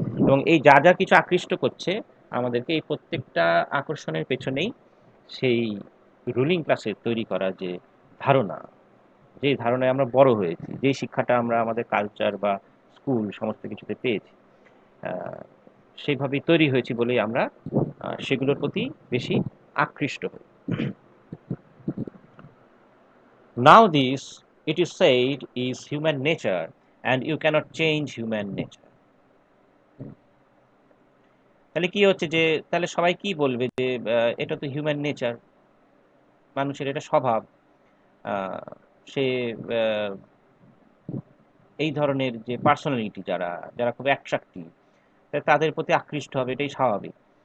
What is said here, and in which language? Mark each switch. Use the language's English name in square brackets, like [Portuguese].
[Bangla] এবং এই যা যা কিছু আকৃষ্ট করছে আমাদেরকে, এই প্রত্যেকটা আকর্ষণের পেছনেই সেই রুলিং ক্লাসের তৈরি করা যে ধারণা, যে ধারণায় আমরা বড় হয়েছি, যে শিক্ষাটা আমরা আমাদের কালচার বা স্কুল সমস্ত কিছুতে পেয়েছি, আহ, সেইভাবেই তৈরি হয়েছি বলেই আমরা সেগুলোর প্রতি বেশি আকৃষ্ট হই। [English] Now this, it is said, is human nature and you cannot change human nature. [Bangla] তাহলে কি হচ্ছে, যে তাহলে সবাই কি বলবে, যে এটা তো হিউম্যান নেচার, মানুষের এটা স্বভাব, আহ, সে আহ, এই ধরনের যে পার্সোনালিটি যারা যারা খুব অ্যাট্রাক্টিভ, তাদের প্রতি আকৃষ্ট হবে, এটাই স্বাভাবিক।